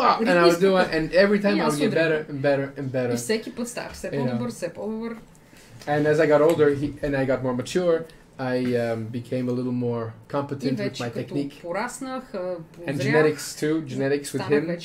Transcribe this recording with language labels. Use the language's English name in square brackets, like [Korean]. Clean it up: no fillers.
[English] And I would do it, and every time I would get better and better and better. [Bulgarian] И всеки път ставах все по-добър, все по-добър. [English] And as I got older, and I got more mature, I became a little more competent with my technique. And genetics too, genetics with him.